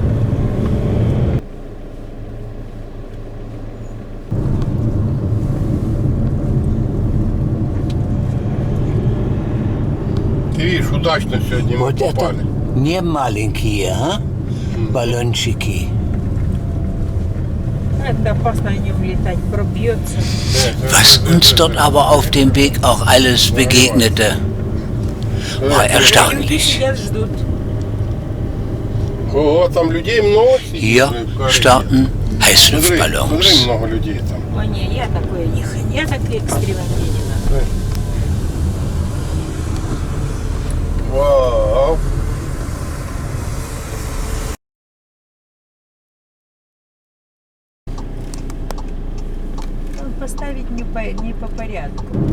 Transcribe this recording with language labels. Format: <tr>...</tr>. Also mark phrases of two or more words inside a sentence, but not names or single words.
<ru>Ты видишь, удачно сегодня мы Вот это попали. не маленькие, а? Баллончики. Это опасно на нем летать, пробьется.</ru> <de>Was uns dort aber auf dem Weg auch alles begegnete, war erstaunlich.</de> <ru>Сидят, ждут. О, там людей много.</ru> <de>Hier starten Heißluftballons.</de> <ru>Смотри, много людей там. О, не, я такое не хочу. Я такие экстремальные не надо. Вау. Поставить не по порядку.</ru>